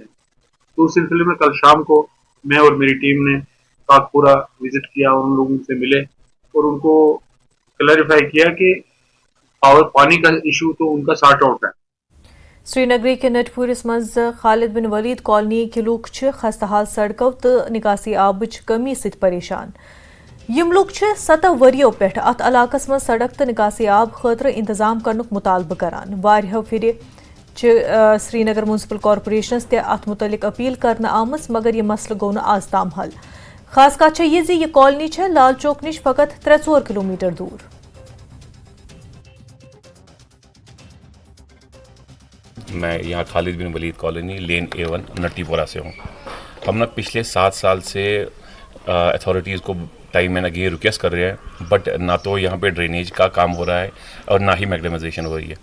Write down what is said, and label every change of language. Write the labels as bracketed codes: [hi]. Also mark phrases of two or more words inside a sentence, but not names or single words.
[hi] तो उस सिलसिले में कल शाम को मैं और मेरी टीम ने काकपुरा विजिट किया और उन लोगों से मिले और उनको क्लैरिफाई किया कि पानी का इशू तो उनका [en] sort out [hi] है। [ks] श्रीनगरी के नटपुरस मज खालिद बिन वलीद कॉलोनी के लूक खस्ताहाल सड़कों तो निकासी आबच कमी सत परेशान। यम लूक 7 वरियों पे अत इलाकस मज सड़क तो निकासी आब खतर इंतजाम करनुक मुतालबह करान। वारियों फिर श्रीनगर म्यूनसिपल कॉर्पोरेशनस ते अत मुतलिक अपील करना आमस, मगर यह मसल गो न आज ताम हल। खास कत यह कॉलोनी लाल चौक निश फकत 3-4 किलोमीटर दूर। [hi] मैं यहाँ खालिद बिन वलीद कॉलोनी लेन A1 नट्टीपुरा से हूँ। हम ना पिछले 7 साल से अथॉरिटीज़ को [en] time and again request [hi] कर रहे हैं, बट ना तो यहाँ पे ड्रेनेज का काम हो रहा है और ना ही मैग्नेमाइजेशन हो रही है।